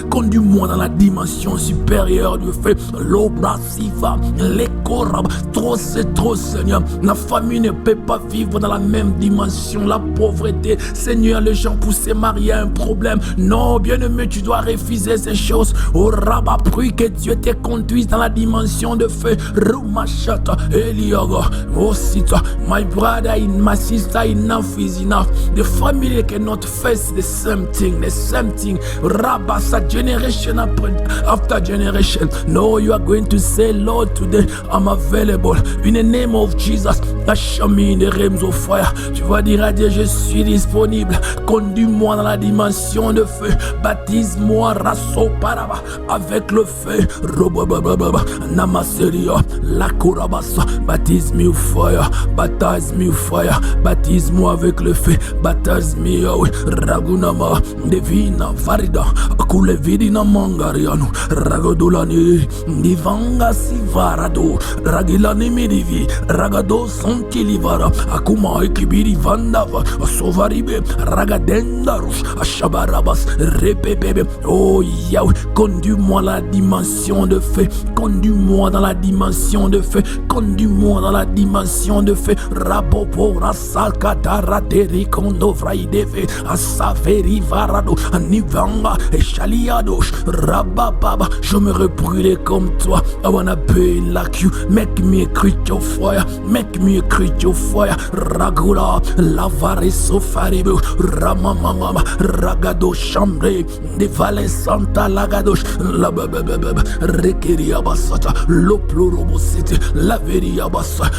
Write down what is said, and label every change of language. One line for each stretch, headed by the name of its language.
French: Conduis-moi dans la dimension supérieure du feu. L'obra siva, les corabs. Trop c'est trop, Seigneur. La famille ne peut pas vivre dans la même dimension. La pauvreté, Seigneur, les gens pour se marier un problème. Non, bien-aimé, tu dois refuser ces choses. Oh Rabba, prie que Dieu te conduise dans la dimension de feu.
English: Rumashata, Eliaga, Osita, my brother and my sister, enough is enough. The family cannot face the same thing, Rabasa, generation after generation. No, you are going to say, Lord, today I'm available. In the name of Jesus, show me in the realms of fire.
French: Tu vas dire à Dieu, je suis disponible. Conduis-moi dans la dimension de feu. Baptise-moi, rasso paraba, avec le feu. Namaseria, la korabasa.
English: Baptise me with fire, baptise me with fire.
French: Baptise-moi avec le feu.
English: Baptise me, Yahweh. Ragunama, Devina, Farida, Akule Vidina Mangariano, Ragodolani, Divanga Sivarado, Ragilani Midivi, Ragado Santilivara, Akuma Ekibiri Vandava, Sovaribe, Ragadendarus, Ashabarabas, Repebebe.
French: Oh Yahweh, conduis-moi la dimension de feu, conduis-moi dans la dimension de feu, conduis-moi dans la dimension de feu. Rabopo, Rasakatara, Derikondo, Fraideve, Asaferi, Varado, Anivanga, Eshaliadosh, Rabababa. Je me rebrûler comme toi.
English: I wanna burn like you. Make me a creature of fire. Make me a creature of fire. Ragula, Lavare Sofaribu, Ramamama, Ragado Chambre, de Vale Santa Lagadosh, Labababa, Rekeria Basata, Loplorobosite, Laveria Basa.